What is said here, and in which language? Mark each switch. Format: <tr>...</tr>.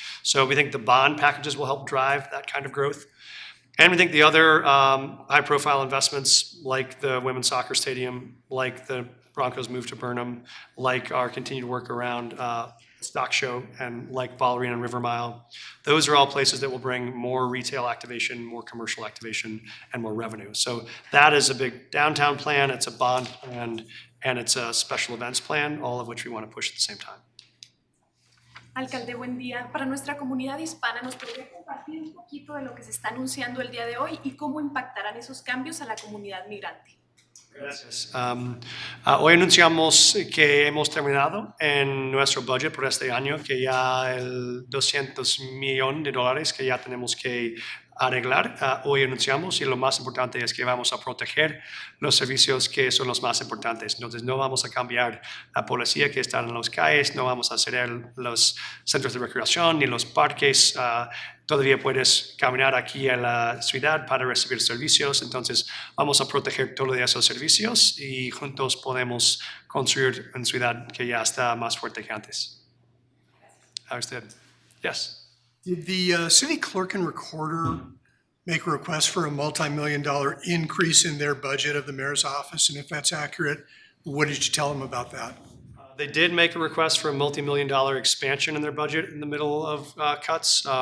<en>So we think the bond packages will help drive that kind of growth. And we think the other high-profile investments, like the women's soccer stadium, like the Broncos move to Burnham, like our continued work around Stock Show, and like Ball Arena and River Mile, those are all places that will bring more retail activation, more commercial activation, and more revenue. So that is a big downtown plan, it's a bond plan, and it's a special events plan, all of which we want to push at the same time.</en> <es>Alcalde, buen día. Para nuestra comunidad hispana, ¿nos podría compartir un poquito de lo que se está anunciando el día de hoy y cómo impactarán esos cambios a la comunidad migrante? Gracias. Hoy anunciamos que hemos terminado en nuestro budget por este año, que ya el $200 millones que ya tenemos que arreglar. Hoy anunciamos, y lo más importante es que vamos a proteger los servicios que son los más importantes. Entonces no vamos a cambiar la policía que está en las calles, no vamos a cerrar los centros de recreación ni los parques. Todavía puedes caminar aquí a la ciudad para recibir servicios. Entonces vamos a proteger todos esos servicios y juntos podemos construir una ciudad que ya está más fuerte que antes. A usted.</es> <en>Yes. Did the city clerk and recorder make a request for a multi-million-dollar increase in their budget of the mayor's office? And if that's accurate, what did you tell them about that? They did make a request for a multi-million-dollar expansion in their budget in the middle of cuts.</en>